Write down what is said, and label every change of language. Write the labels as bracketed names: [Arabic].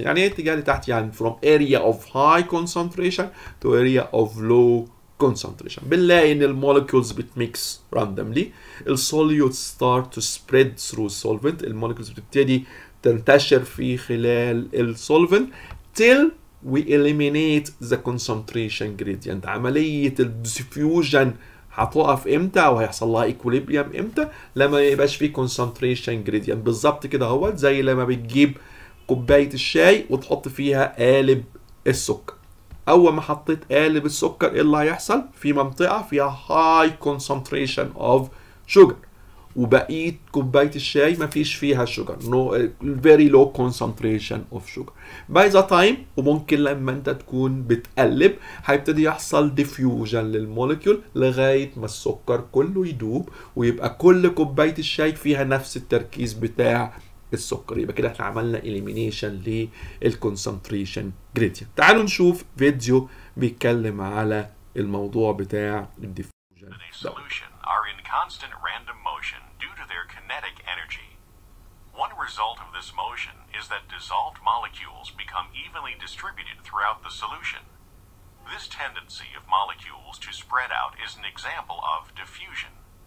[Arabic] يعني ايه اتجاه لتحت؟ يعني [English] from area of high concentration to area of low concentration. [Arabic] بنلاقي ان المولكيولز بتميكس [English] randomly. [Arabic] السوليوتس [English] start to spread through solvent. [Arabic] المولكيولز بتبتدي تنتشر في خلال السولفنت [English] till we eliminate the concentration gradient. [Arabic] عملية الديفيوجن هتقف امتى او هيحصل لها ايكوليبريم امتى؟ لما يبقاش فيه [English] concentration gradient. [Arabic] بالظبط كده اهوت زي لما بتجيب كوبايه الشاي وتحط فيها قالب السكر. اول ما حطيت قالب السكر ايه اللي هيحصل؟ في منطقه فيها [English] high concentration of sugar [Arabic] وبقيه كوبايه الشاي مفيش فيها sugar. [English] no very low concentration of sugar. by the time [Arabic] وممكن لما انت تكون بتقلب هيبتدي يحصل diffusion للموليكيول لغايه ما السكر كله يدوب ويبقى كل كوبايه الشاي فيها نفس التركيز بتاع السكر. يبقى كده احنا عملنا elimination للconcentration gradient. تعالوا نشوف فيديو بيتكلم على الموضوع بتاع الديفيوجن. [English] are in constant random motion due to their kinetic energy. One result of this motion is that dissolved molecules become evenly distributed throughout the solution. This tendency of molecules to spread out is an example of diffusion.